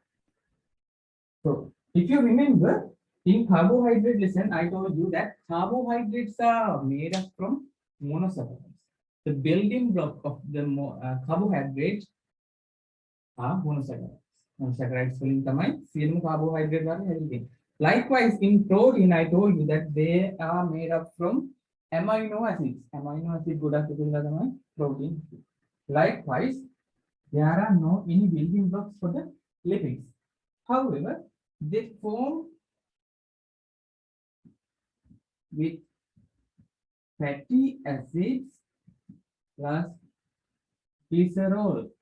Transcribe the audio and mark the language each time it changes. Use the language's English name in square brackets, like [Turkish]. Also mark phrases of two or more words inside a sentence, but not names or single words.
[English] So if you remember, in carbohydrate lesson, I told you that carbohydrates are made up from monosaccharides. The building block of the carbohydrates are monosaccharides. [Sinhala] Monosaccharides වලින් තමයි සියලුම carbohydrate වලින් හැදෙන්නේ. [English] Likewise, in protein, I told you that they are made up from amino acids. [Sinhala] Amino acid ගොඩක් එකතුලා තමයි protein. [English] Likewise, there are no any building blocks for the lipids. However, they form with fatty acids plus glycerol.